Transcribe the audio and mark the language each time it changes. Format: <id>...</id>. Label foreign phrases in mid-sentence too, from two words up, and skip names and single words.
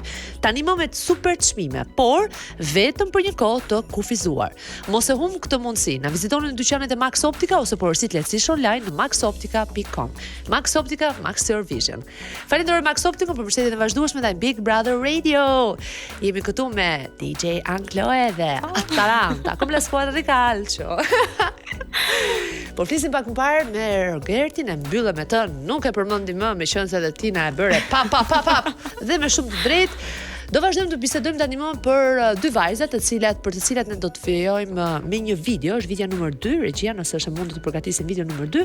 <sq>Tani më me super çmime, por vetëm për një kohë të kufizuar. Mos e humb këtë mundësi. Na vizitoni në dyqanet e Max Optica ose porositë lehtësisht online në maxoptica.com. Max Optica, Max Your Vision. Falenderoj Max Optica për mbështetjen e vazhdueshme ndaj Big Brother Radio. Jemi këtu me DJ Ankloe dhe Atalanta,</sq> <it>come la squadra di calcio.</it> <sq>Po flisim pak më parë me Rogertin, e mbyllëm me të, nuk e përmendim më, meqense edhe Tina e bëre pap dhe me shumë të drejtë. Do vazhdojmë të bisedojmë tani më për dy vajzat për të cilat ne do të fillojmë me një video, është video numër 2, regjia nëse është e mundur të përgatisim video numër 2.</sq>